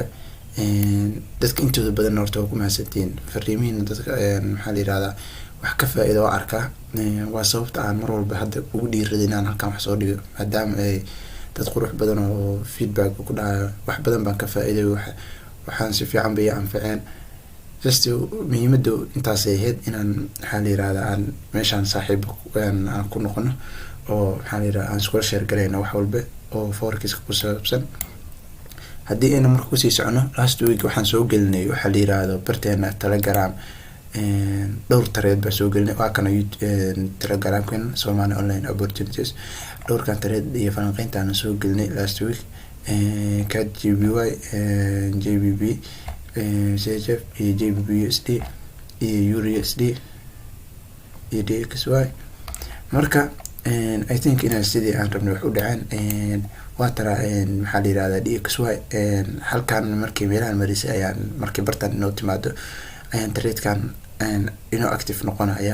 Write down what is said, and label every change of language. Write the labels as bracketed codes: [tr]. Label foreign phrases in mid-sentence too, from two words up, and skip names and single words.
[so] dadka intooda badan horta waa ku mahadsantiin fariimihiina dadka maxaa la yiraahdaa wax ka faa'iido oo arkaa waa sababta aan mar walba hadda ugu dhiiriday inaan halkan wax soo dhigo maadaama ay dad qurux badan oo feedback ku dhacayo wax badan baan ka faa'iiday waxaan si fiican bay anfaceen. just muhiimadu intaas ay ahayd inaan maxaa la yiraahdaa aan meeshaan saaxiib aan ku noqono oo maxaa la yiraahdaa aan isku share gareyno wax walba oo forex ku saabsan. haddii aynu marka kusii socono [en] last week [so] waxaan soo gelinay waxa la yiraahdo barteena Telegram dhowr tareed baa soo gelinay waa kana Telegramkan Somali Online Opportunities. dhowrkan tareed iyo falanqaynta aan soo gelinay [en] last week [so] KGBY JBB CHF iyo JBB USD iyo USD iyo DXY. marka [en] I think [so] inaan sidii aan rabnay wax u dhaceen waa tara maxaa la yiraahdaa DXY halkan markii meelahan marisay ayaan markii bartan inoo timaado ayaan tradekan inoo active noqonaya.